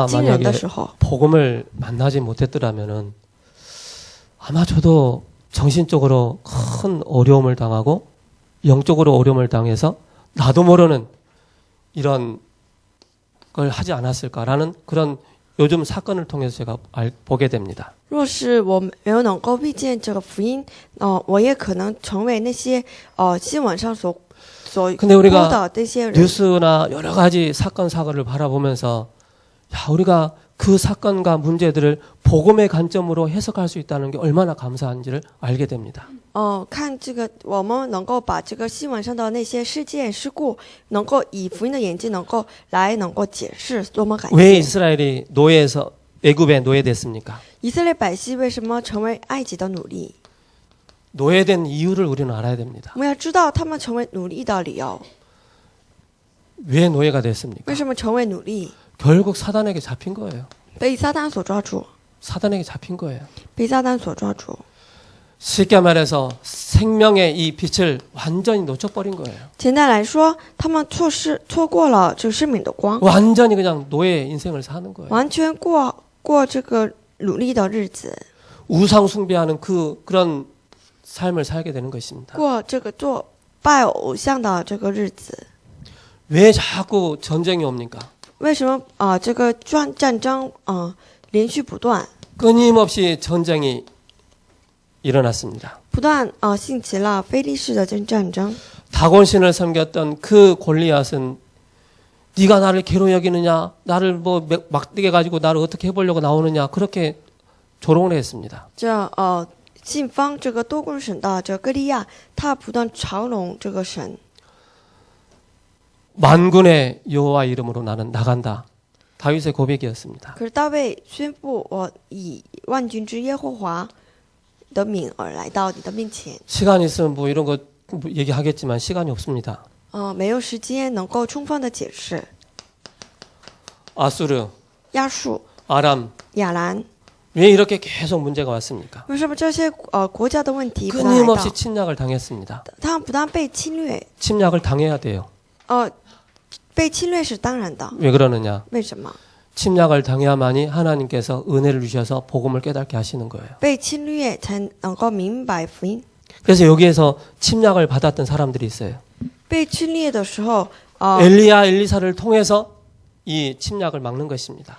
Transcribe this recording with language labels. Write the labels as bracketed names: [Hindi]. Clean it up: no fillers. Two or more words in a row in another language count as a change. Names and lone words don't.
[Chinese] 人的 [Korean] 만약에 [Chinese] 时候， [Korean] 복음을 만나지 못했더라면은 아마 저도 정신적으로 큰 어려움을 당하고 영적으로 어려움을 당해서 나도 모르는 이런 걸 하지 않았을까라는 그런 요즘 사건을 통해서 제가 보게 됩니다. [Chinese] 若是我没有能够遇见这个福音，我也可能成为那些新闻上所 [Korean] 근데 [Chinese] 播 [Korean] 우리가 [Chinese] 的这些人。 [Korean] 뉴스나 여러 가지 사건 사고를 바라보면서 야, 우리가 그 사건과 문제들을 복음의 관점으로 해석할 수 있다는 게 얼마나 감사한지를 알게 됩니다. [Chinese] 看这个，我们能够把这个新闻上的那些事件事故，能够以福音的眼睛能够解释，多么感 [Korean] 왜 [Chinese] 谢！ [Korean] 이스라엘이 노예에서 애굽에 노예됐습니까? [Chinese] 以色列百姓为什么成为埃及的奴隶？ [Korean] 노예된 이유를 우리는 알아야 됩니다. [Chinese] 我们要知道他们成为奴隶的理由。 [Korean] 왜 노예가 됐습니까? [Chinese] 为什么成为奴隶？ [Korean] 결국 사단에게 잡힌 거예요. [Chinese] 被撒旦所抓住， [Korean] 사단에게 잡힌 거예요. [Chinese] 被撒旦所抓住。 [Korean] 쉽게 말해서 생명의 이 빛을 완전히 놓쳐버린 거예요. [Chinese] 简单来说，他们错过了这个生命的光， [Korean] 완전히 그냥 노예 인생을 사는 거예요. [Chinese] 完全过这个奴隶的日子， [Korean] 우상 숭배하는 그런 삶을 살게 되는 것입니다. [Chinese] 过这个做拜偶像的这个日子。 [Korean] 왜 자꾸 전쟁이 옵니까? [Chinese] 为什么这个战争连续不断， [Korean] 끊임없이 전쟁이 일어났습니다. [Chinese] 不断兴起了非利士的战争。 [Korean] 다곤신을 섬겼던 그 골리앗은 네가 나를 개로 여기느냐, 나를 뭐 막대게 가지고 나를 어떻게 해보려고 나오느냐 그렇게 조롱을 했습니다. [Chinese] 这信方这个多贡省的这歌利亚，他不断嘲弄这个神。 [Korean] 만군의 여호와 이름으로 나는 나간다. 다윗의 고백이었습니다. [Chinese] 可是大卫宣布：“我以万军之耶和华的名而来到你的面前。 [Korean] 시간 있으면 뭐 이런 거 얘기하겠지만 시간이 없습니다. [Chinese] 没有时间能够充分的解释。 [Korean] 아수르, [Chinese] 亚述、 [Korean] 아람, [Chinese] 亚兰， [Korean] 왜 이렇게 계속 문제가 왔습니까? [Chinese] 为什么这些国家的问题不断来到？ [Korean] 끊임없이 침략을 당했습니다. [Chinese] 他们不但被侵略， [Korean] 침략을 당해야 돼요. [Chinese] 被侵略是当然的。 [Korean] 왜 그러느냐? [Chinese] 为什么？ [Korean] 침략을 당해야만이 하나님께서 은혜를 주셔서 복음을 깨닫게 하시는 거예요. [Chinese] 被侵略才能够明白福音。 [Korean] 그래서 여기에서 침략을 받았던 사람들이 있어요. [Chinese] 被侵略的时候， [Korean] 엘리야, 엘리사를 통해서 이 침략을 막는 것입니다.